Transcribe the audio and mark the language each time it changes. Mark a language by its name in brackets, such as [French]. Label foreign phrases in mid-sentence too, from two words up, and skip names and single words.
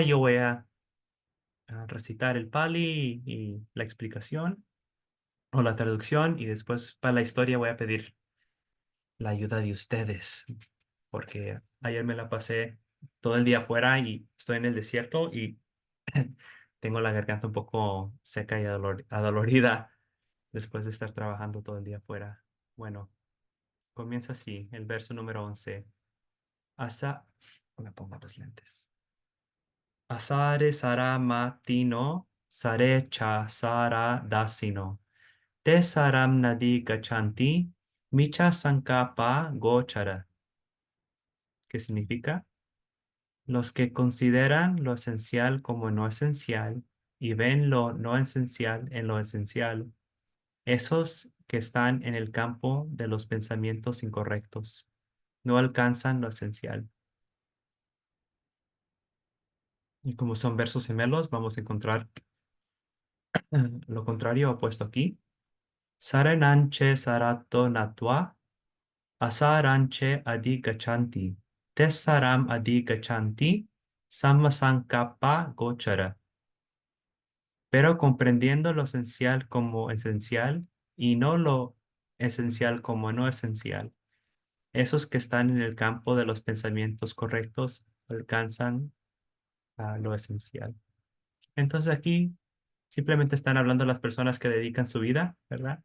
[Spanish] Yo voy a recitar el Pali y la explicación o la traducción, y después para la historia voy a pedir la ayuda de ustedes, porque ayer me la pasé todo el día afuera y estoy en el desierto y tengo la garganta un poco seca y adolorida después de estar trabajando todo el día afuera. Bueno, comienza así, el verso número 11. Asa, me pongo los lentes. [Pali] Asare sara matino, sare cha sara dasino. Te saram nadi gachanti, micha sankapa gochara. [Spanish] ¿Qué significa? Los que consideran lo esencial como no esencial y ven lo no esencial en lo esencial, esos que están en el campo de los pensamientos incorrectos, no alcanzan lo esencial. Y como son versos gemelos, vamos a encontrar lo contrario opuesto aquí. [Pali] Sarananche sarato natwa, asaranche adi gachanti, tessaram adi gachanti, sammasankappa gochara. [Spanish] Pero comprendiendo lo esencial como esencial y no lo esencial como no esencial. Esos que están en el campo de los pensamientos correctos alcanzan a lo esencial. Entonces aquí simplemente están hablando las personas que dedican su vida, ¿verdad?